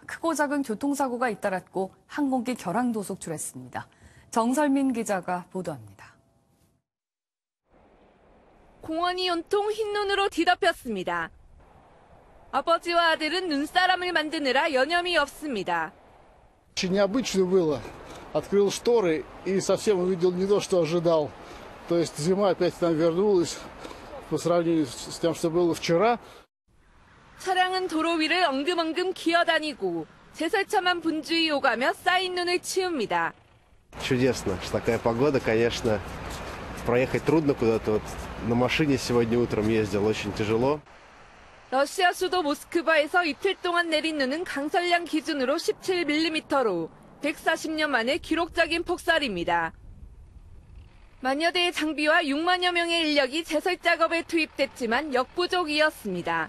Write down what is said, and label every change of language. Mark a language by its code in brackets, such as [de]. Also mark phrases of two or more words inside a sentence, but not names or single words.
[ko] 크고 작은 교통사고가 잇따랐고 항공기 결항도 속출했습니다. 정설민 기자가 보도합니다. 공원이 온통 흰눈으로 뒤덮였습니다. 아버지와 아들은 눈사람을 만드느라 여념이 없습니다. [ru] Очень необычно было. Открыл шторы и совсем увидел не то, что ожидал. То есть зима опять к нам вернулась по сравнению с тем, что было вчера. [ko] 차량은 도로 위를 엉금엉금 기어다니고 제설차만 분주히 오가며 쌓인 눈을 치웁니다. [ru] Чудесно, что такая погода, конечно. Проехать трудно куда-то. Вот на машине сегодня утром ездил, очень тяжело. [ko] 러시아 수도 모스크바에서 이틀 동안 내린 눈은 강설량 기준으로 17mm로 140년 만에 기록적인 폭설입니다. 만여 대의 장비와 6만여 명의 인력이 제설 작업에 투입됐지만 역부족이었습니다.